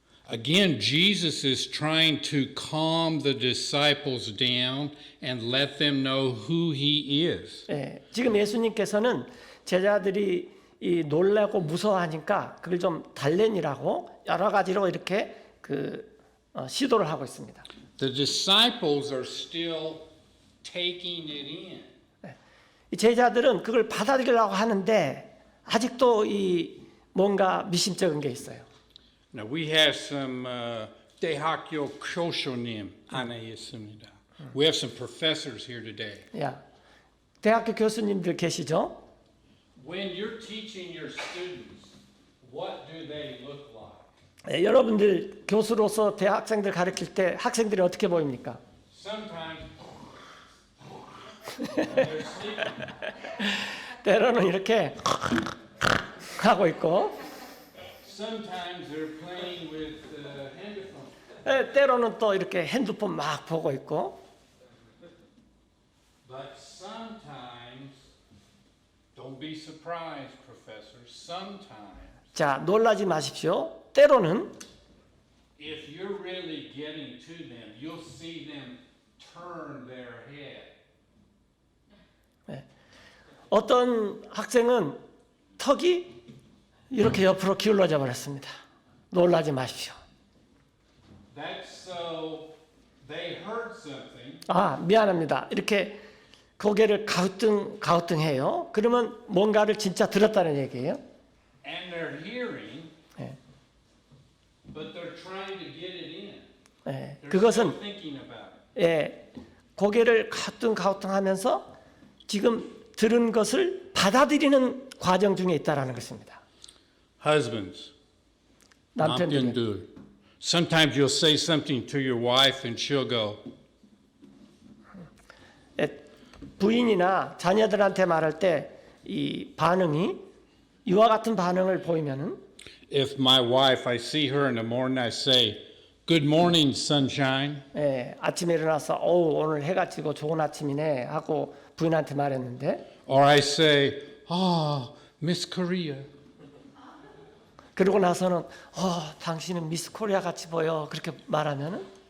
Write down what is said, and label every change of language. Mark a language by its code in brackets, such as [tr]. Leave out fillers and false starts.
[en] Again, Jesus is trying to calm the disciples down and let them know who he is. [ko] 예, 지금 예수님께서는 제자들이 이 놀라고 무서워하니까 그걸 좀 달래니라고 여러 가지로 이렇게 시도를 하고 있습니다. [en] The disciples are still taking it in. [ko] 이 제자들은 그걸 받아들이려고 하는데 아직도 이 뭔가 미심쩍은 게 있어요. [en] Now we have some [ko] 대학교 교수님 안에 있습니다. [en] We have some professors here today. [ko] 야, 대학교 교수님들 계시죠? [en] When you're teaching your students, what do they look like? [ko] 예, 여러분들 교수로서 대학생들 가르칠 때 학생들이 어떻게 보입니까? [en] Sometimes they're sleeping. [ko] 때로는 이렇게 하고 있고 [en] Sometimes they're playing with 핸드폰. [ko] 예, 때로는 또 이렇게 핸드폰 막 보고 있고 [en] But sometimes, don't be surprised, professor. Sometimes, [ko] 자 놀라지 마십시오. 때로는 [en] if you're really getting to them, you'll see them turn their head. [ko] 어떤 학생은 턱이 이렇게 옆으로 기울어져 버렸습니다. 놀라지 마십시오. [en] That's so they heard something. [ko] 미안합니다. 이렇게 고개를 가우뚱해요. 그러면 뭔가를 진짜 들었다는 얘기예요. [en] And they're hearing, [ko] 예. [en] but they're trying to get it in. [ko] 예, [en] They're [ko] 그것은 [en] still thinking about it. [ko] 예, 고개를 가우뚱하면서 지금 들은 것을 받아들이는 과정 중에 있다라는 것입니다. [en] Husbands, [ko] 남편들. 남편들. [en] Sometimes you'll say something to your wife and she'll go, [ko] 예, 부인이나 자녀들한테 말할 때 이 반응이 이와 같은 반응을 보이면은 [en] if my wife, I see her in the morning, I say, Good morning, sunshine. [ko] 예, 아침에 일어나서 오늘 해가 지고 좋은 아침이네 하고 부인한테 말했는데 [en] Or I say, Miss Korea. [ko] 그러고 나서는 당신은 미스 코리아 같이 보여 그렇게 말하면은